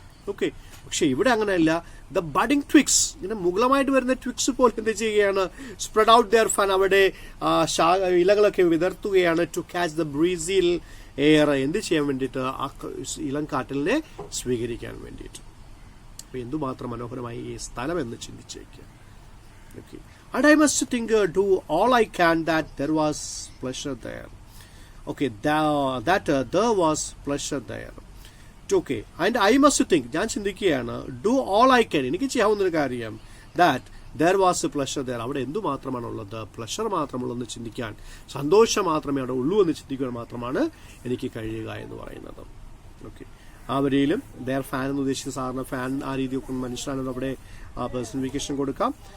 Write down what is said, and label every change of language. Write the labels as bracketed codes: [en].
[ml] Okay, പക്ഷെ ഇവിടെ അങ്ങനെയല്ല. ദ ബഡിങ് ട്വിക്സ്, ഇങ്ങനെ മുകളമായിട്ട് വരുന്ന ട്വിക്സ് പോലെ എന്ത് ചെയ്യുകയാണ്, [en] spread out their fan, [ml] അവിടെ ഇലകളൊക്കെ വിതർത്തുകയാണ്. [en] to catch the ബ്രീസിൽ air, [ml] എന്ത് ചെയ്യാൻ വേണ്ടിയിട്ട്, ആ ഇളം കാറ്റലിനെ സ്വീകരിക്കാൻ വേണ്ടിയിട്ട്. അപ്പൊ എന്തുമാത്രം മനോഹരമായി ഈ സ്ഥലം എന്ന് ചിന്തിച്ചേക്കുക. [en] Okay, and I must think, do all I can that there was pleasure there. Okay, that there was pleasure there. Okay, and I must think, [ml] ഞാൻ ചിന്തിക്കുകയാണ്, [en] do all I can, [ml] എനിക്ക് ചെയ്യാവുന്നൊരു കാര്യം, [en] that there was a pleasure there, [ml] അവിടെ എന്തു മാത്രമാണുള്ളത്, pleasure മാത്രമുള്ളതെന്ന് ചിന്തിക്കാൻ, സന്തോഷം മാത്രമേ അവിടെ ഉള്ളൂ എന്ന് ചിന്തിക്കാൻ മാത്രമാണ് എനിക്ക് കഴിയുക എന്ന് പറയുന്നത്. ഓക്കെ, ആ വരിയിലും ദർ ഫാൻ എന്ന് ഉദ്ദേശിച്ച സാധാരണ ഫാൻ ആ രീതിയൊക്കെ മനുഷ്യരാണെന്ന് അവിടെ പേഴ്സണിഫിക്കേഷൻ കൊടുക്കാം.